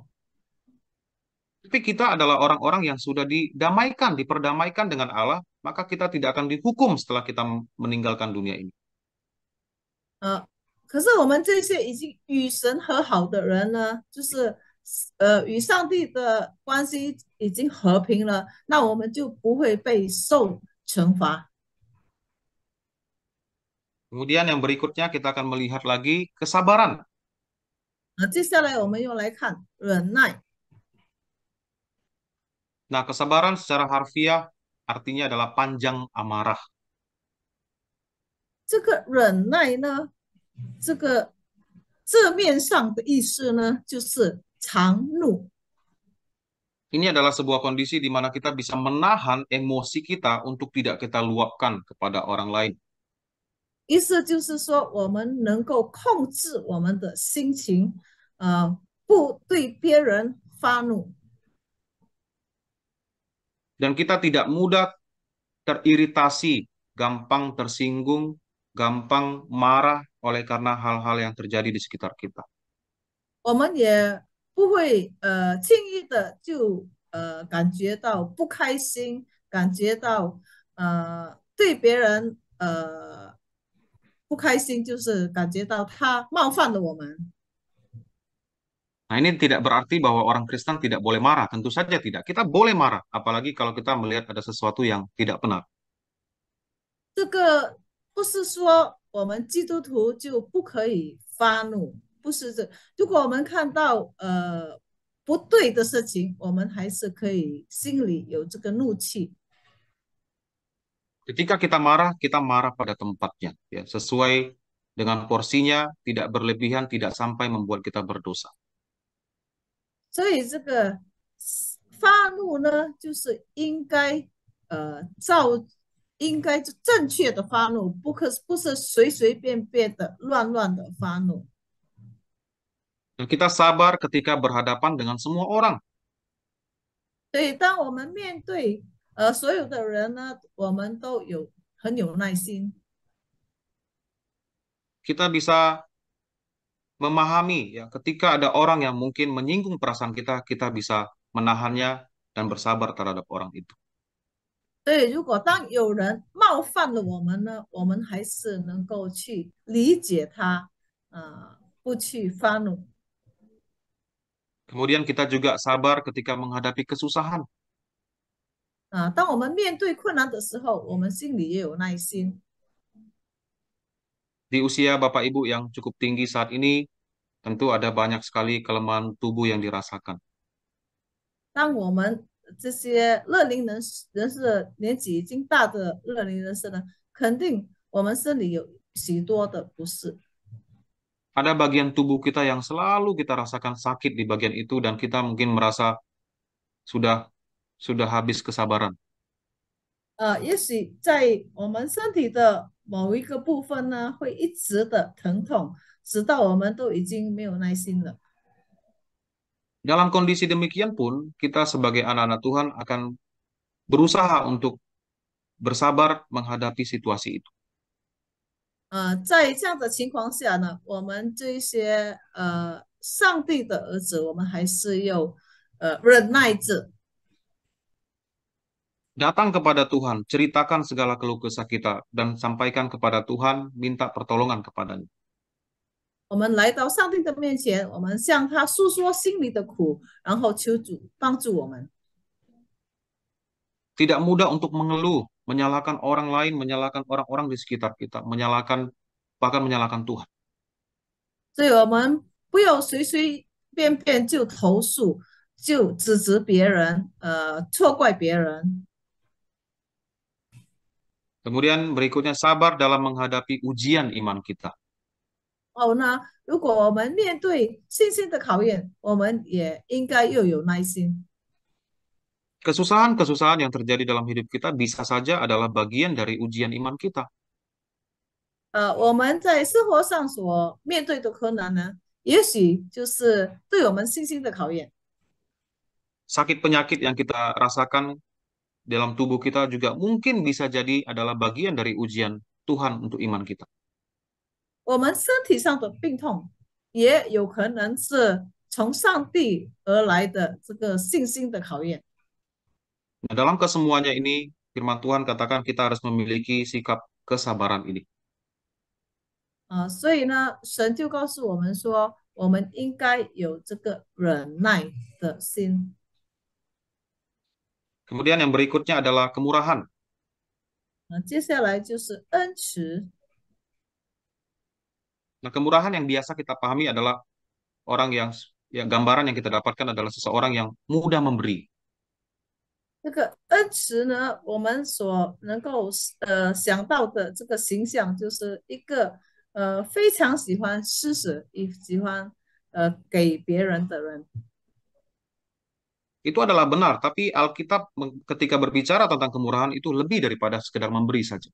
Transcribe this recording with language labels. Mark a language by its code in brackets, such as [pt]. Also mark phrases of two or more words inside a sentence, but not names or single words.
[id] Tapi kita adalah orang-orang yang sudah didamaikan, diperdamaikan dengan Allah, maka kita tidak akan dihukum setelah kita meninggalkan dunia ini. [zh] 可是我们这些已经与神和好的人呢，就是与上帝的关系已经和平了，那我们就不会被受惩罚。 [id] Kemudian yang berikutnya kita akan melihat lagi kesabaran. [zh] 接下来我们又来看忍耐。 [id] Nah, kesabaran secara harfiah artinya adalah panjang amarah. [zh] 这个忍耐呢，这个字面上的意思呢，就是常怒。 [id] Ini adalah sebuah kondisi di mana kita bisa menahan emosi kita untuk tidak kita luapkan kepada orang lain. [zh] 意思就是说，我们能够控制我们的心情，不对别人发怒。 [id] Dan kita tidak mudah teriritasi, gampang tersinggung, gampang marah oleh karena hal-hal yang terjadi di sekitar kita. [zh] 我们也不会轻易的就感觉到不开心，感觉到对别人不开心，就是感觉到他冒犯了我们。 [id] Nah, ini tidak berarti bahwa orang Kristen tidak boleh marah. Tentu saja tidak. Kita boleh marah, apalagi kalau kita melihat ada sesuatu yang tidak benar. [zh] 这个不是说我们基督徒就不可以发怒，不是这。如果我们看到不对的事情，我们还是可以心里有这个怒气。 [id] Ketika kita marah pada tempatnya, ya, sesuai dengan porsinya, tidak berlebihan, tidak sampai membuat kita berdosa. [zh] 所以这个发怒呢，就是应该照应该正确的发怒，不是随随便便的乱乱的发怒。 [id] Dan kita sabar ketika berhadapan dengan semua orang. [zh] 所以当我们面对所有的人呢，我们都很有耐心。 [id] Kita bisa memahami ya ketika ada orang yang mungkin menyinggung perasaan kita, kita bisa menahannya dan bersabar terhadap orang itu. [zh] 所以如果当有人冒犯了我们呢，我们还是能够去理解他，不去发怒。 [id] Kemudian kita juga sabar ketika menghadapi kesusahan. [zh] 当我们面对困难的时候，我们心里也有耐心。 [id] Di usia Bapak Ibu yang cukup tinggi saat ini, tentu ada banyak sekali kelemahan tubuh yang dirasakan. [zh] 当我们这些乐龄人士年纪已经大的乐龄人士呢，肯定我们身里有许多的不适。 [id] Ada bagian tubuh kita yang selalu kita rasakan sakit di bagian itu dan kita mungkin merasa sudah sudah habis kesabaran. [zh] 也许在我们身体的某一个部分呢，会一直的疼痛，直到我们都已经没有耐心了。 [id] Dalam kondisi demikian pun, kita sebagai anak-anak Tuhan akan berusaha untuk bersabar menghadapi situasi itu. [zh] 在这样的情况下呢，我们这一些上帝的儿子，我们还是要忍耐着。 [id] Datang kepada Tuhan, ceritakan segala keluh kesah kita, dan sampaikan kepada Tuhan, minta pertolongan kepadanya. [zh] 我们来到上帝的面前，我们向他诉说心里的苦，然后求主帮助我们。 [id] Tidak mudah untuk mengeluh, menyalahkan orang lain, menyalahkan orang-orang di sekitar kita, bahkan menyalahkan Tuhan. [zh] 所以，我们不要随随便便就投诉，就指责别人，错怪别人。 [id] Kemudian berikutnya sabar dalam menghadapi ujian iman kita. [zh] 哦，那如果我们面对信心的考验，我们也应该又有耐心。 [id] Kesusahan-kesusahan yang terjadi dalam hidup kita bisa saja adalah bagian dari ujian iman kita. [zh] 我们在生活上所面对的困难呢， 也许就是对我们信心的考验。 [id] Sakit penyakit yang kita rasakan dalam tubuh kita juga mungkin bisa jadi adalah bagian dari ujian Tuhan untuk iman kita. [zh] 我们身体上的病痛，也有可能是从上帝而来的这个信心的考验。 [id] Nah, dalam kesemuanya ini, firman Tuhan katakan kita harus memiliki sikap kesabaran ini. [zh] 所以呢，神就告诉我们说，我们应该有这个忍耐的心。 [id] Kemudian yang berikutnya adalah kemurahan. [zh] 接下来就是恩慈。 [id] Nah, kemurahan yang biasa kita pahami adalah orang yang ya gambaran yang kita dapatkan adalah seseorang yang mudah memberi. [zh] 这个恩慈呢，我们所能够想到的这个形象，就是一个非常喜欢施舍，也喜欢给别人的人。 [id] Itu adalah benar, tapi Alkitab ketika berbicara tentang kemurahan itu lebih daripada sekedar memberi saja.